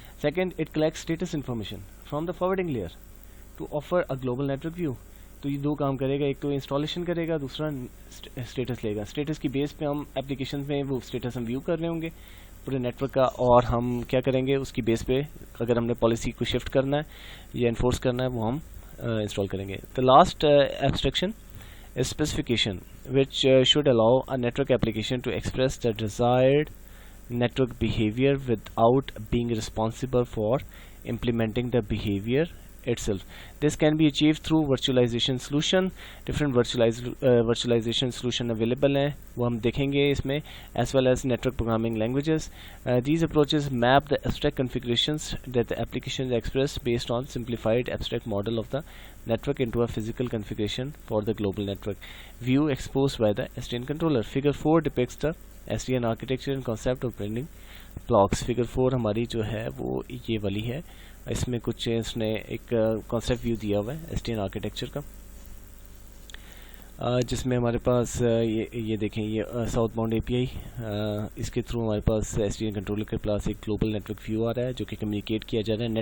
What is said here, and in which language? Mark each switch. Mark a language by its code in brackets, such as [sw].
[en] Second, it collects status information from the forwarding layer to offer a global network view. [hi] तो ये दो काम करेगा, एक तो इंस्टॉलेशन करेगा, दूसरा स्टेटस लेगा. स्टेटस की बेस पे हम एप्लीकेशन में वो स्टेटस हम व्यू कर रहे होंगे पूरे नेटवर्क का, और हम क्या करेंगे उसकी बेस पे अगर हमने पॉलिसी को शिफ्ट करना है या इन्फोर्स करना है वो हम इंस्टॉल करेंगे. [en] The last abstraction is specification, which should allow a network application to express the desired network behavior without being responsible for implementing the behavior itself. This can be achieved through virtualization solution. Different virtualization solution available हैं, वो हम देखेंगे इसमें, as well as network programming languages. These approaches map the abstract configurations that the application express based on simplified abstract model of the network into a physical configuration for the global network view exposed by the SDN controller. Figure 4 depicts the SDN architecture and concept of building blocks. [hi] Figure 4 हमारी जो है वो ये वाली है, इसमें कुछ इसने एक कॉन्सेप्ट व्यू दिया हुआ है SDN आर्किटेक्चर का, जिसमें हमारे पास ये देखें, ये साउथ बाउंड API, इसके थ्रू हमारे पास SDN कंट्रोलर के पास एक ग्लोबल नेटवर्क व्यू आ रहा है जो कि कम्युनिकेट किया जा रहा है.